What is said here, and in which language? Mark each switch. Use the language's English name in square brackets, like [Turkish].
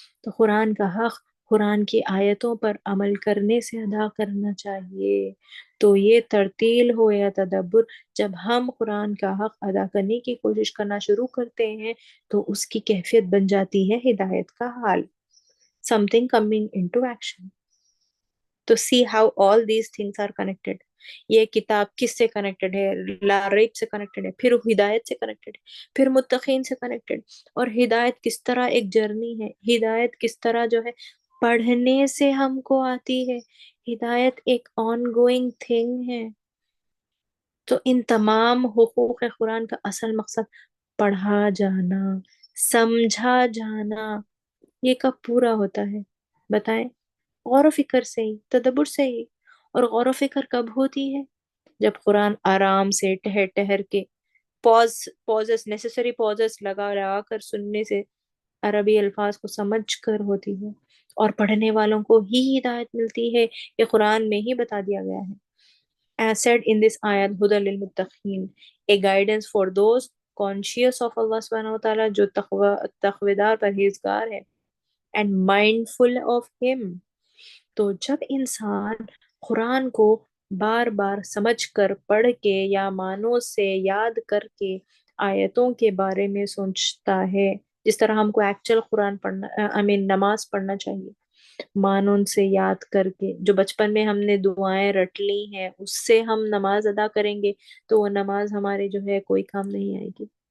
[Urdu] تو قرآن کا حق قرآن کی آیتوں پر عمل کرنے سے ادا کرنا چاہیے. تو یہ ترتیل ہو یا تدبر، جب ہم قرآن کا حق ادا کرنے کی کوشش کرنا شروع کرتے ہیں تو اس کی کیفیت بن جاتی ہے ہدایت کا حال. [English] something coming into action. تو see how all these things are connected. [Urdu] یہ کتاب کس سے کنیکٹڈ ہے؟ لا ریب سے کنیکٹڈ ہے، پھر ہدایت سے کنیکٹڈ ہے، پھر متقین سے کنیکٹڈ. اور ہدایت کس طرح ایک جرنی ہے، ہدایت کس طرح جو ہے پڑھنے سے ہم کو آتی ہے. ہدایت ایک آن گوئنگ تھنگ ہے. تو ان تمام حقوق قرآن کا اصل مقصد پڑھا جانا، سمجھا جانا. یہ کب پورا ہوتا ہے بتائیں؟ غور و فکر سے ہی، تدبر سے ہی. اور غور و فکر کب ہوتی ہے؟ جب قرآن آرام سے ٹہر ٹہر کے پوزز نیسیسری پوزز لگا لگا کر سننے سے عربی الفاظ کو سمجھ کر ہوتی ہے. اور پڑھنے والوں کو ہی ہدایت ملتی ہے، یہ قرآن میں ہی بتا دیا گیا ہے. [English] As said in this ayat, Huda lil Muttaqeen, a guidance for those conscious of Allah subhanahu wa ta'ala, [Urdu] جو تقویدار پرہیزگار ہے, [English] and mindful of him. [Urdu] تو جب انسان قرآن کو بار بار سمجھ کر پڑھ کے یا معنوں سے یاد کر کے آیتوں کے بارے میں سوچتا ہے، جس طرح ہم کو ایکچوئل قرآن پڑھنا نماز پڑھنا چاہیے، مانون سے یاد کر کے، جو بچپن میں ہم نے دعائیں رٹ لی ہیں اس سے ہم نماز ادا کریں گے تو وہ نماز ہمارے جو ہے کوئی کام نہیں آئے گی.